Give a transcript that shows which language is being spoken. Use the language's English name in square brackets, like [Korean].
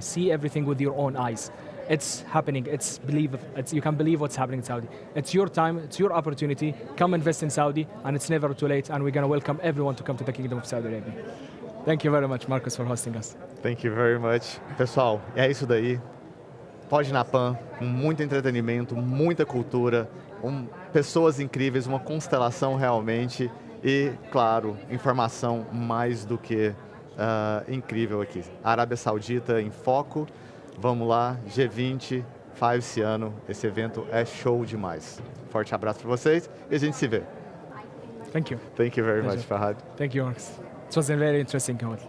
[English] See everything with your own eyes. It's happening. You can believe what's happening in Saudi. It's your time. It's your opportunity. Come invest in Saudi, and it's never too late. And we're going to welcome everyone to come to the Kingdom of Saudi Arabia. Thank you very much, Marcus, for hosting us. Thank you very much. [Portuguese] Pessoal, é isso daí. Pode ir na PAN, com muito entretenimento, muita cultura, pessoas incríveis, uma constelação realmente e, claro, informação mais do que incrível aqui. A Arábia Saudita em foco. Vamos lá, G20, faz esse ano. Esse evento é show demais. Forte abraço para vocês e a gente se vê. [English] Thank you. Thank you very much, Fahad. Thank you, Marcus. It was a very interesting call.